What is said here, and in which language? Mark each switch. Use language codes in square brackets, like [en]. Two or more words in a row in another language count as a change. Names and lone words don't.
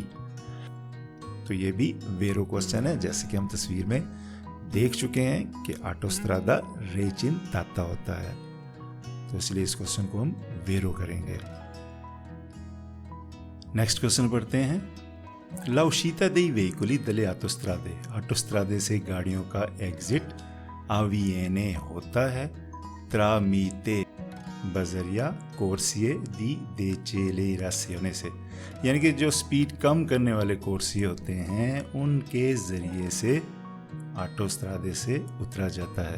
[ur] تو یہ بھی ویرو کوئسچن ہے، جیسے کہ ہم تصویر میں دیکھ چکے ہیں کہ [it] autostrada recintata [ur] ہوتا ہے، تو اس لیے اس کوئسچن کو ہم ویرو کریں گے. [en] next question [ur] پڑھتے ہیں. [it] La uscita dei veicoli dalle autostrade, [ur] آٹوسترادے سے گاڑیوں کا ایگزٹ avviene ہوتا ہے tramite بذریعہ [it] corsie di decelerazione [ur] سے، یعنی کہ جو سپیڈ کم کرنے والے کورسیے ہوتے ہیں ان کے ذریعے سے آٹوسترادے سے اترا جاتا ہے.